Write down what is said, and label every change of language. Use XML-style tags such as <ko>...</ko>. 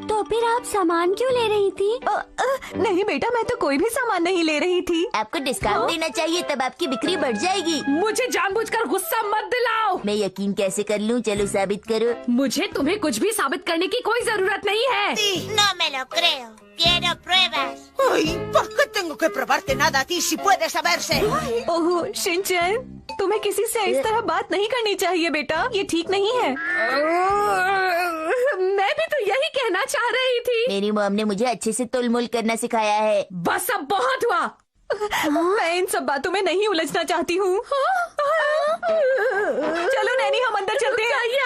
<hi>तो फिर आप सामान क्यों ले रही थी? नहीं बेटा, मैं तो कोई भी सामान नहीं ले रही थी। आपको डिस्काउंट देना चाहिए, तब आपकी बिक्री बढ़ जाएगी। मुझे जानबूझकर गुस्सा मत दिलाओ। मैं यकीन कैसे कर लूँ? चलो साबित करो। मुझे तुम्हें कुछ भी साबित करने की कोई जरूरत नहीं है।</hi> <es>No me lo creo. Quiero pruebas. Ay, ¿por qué tengo que probarte nada a ti si puede saberse?</es> <hi>Oh Shinchan, तुम्हें किसी से इस तरह बात नहीं करनी चाहिए बेटा, ये ठीक नहीं है। मैं भी तो यही कहना चाह रही थी। मेरी मॉम ने मुझे अच्छे से तोलमोल करना सिखाया है। बस अब बहुत हुआ। मैं इन सब बातों में नहीं उलझना चाहती हूँ। चलो नैनी, हम अंदर चलते हैं।</hi>